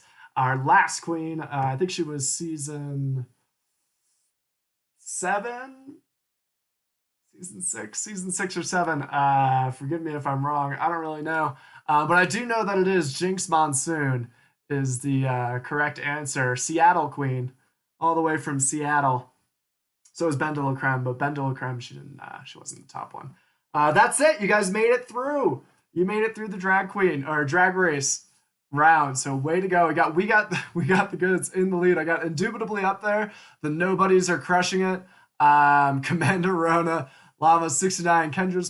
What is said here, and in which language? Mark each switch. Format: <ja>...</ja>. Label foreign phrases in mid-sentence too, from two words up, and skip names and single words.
<en>Our last queen, I think she was season 7? Season 6 or 7. Forgive me if I'm wrong. I don't really know. But I do know that it is Jinx Monsoon is the correct answer. Seattle queen, all the way from Seattle. So is Ben de la Creme, but Ben de la Creme, she wasn't the top one. That's it. You guys made it through. You made it through the drag queen or drag race round. So way to go. We got the goods in the lead. I got Indubitably up there. The nobodies are crushing it. Commander Rona, Lava 69, Kendra's.</en>